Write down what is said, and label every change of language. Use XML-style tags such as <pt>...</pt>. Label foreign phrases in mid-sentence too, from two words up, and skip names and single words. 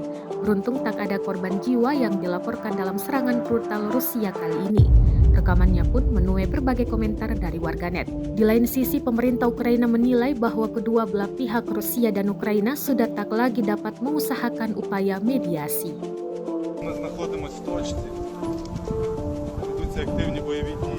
<id>Beruntung tak ada korban jiwa yang dilaporkan dalam serangan brutal Rusia kali ini. Rekamannya pun menuai berbagai komentar dari warganet. Di lain sisi, pemerintah Ukraina menilai bahwa kedua belah pihak Rusia dan Ukraina sudah tak lagi dapat mengusahakan upaya mediasi.</id> <uk>Ми знаходимося в точці, ведуться активні бойові дії.</uk>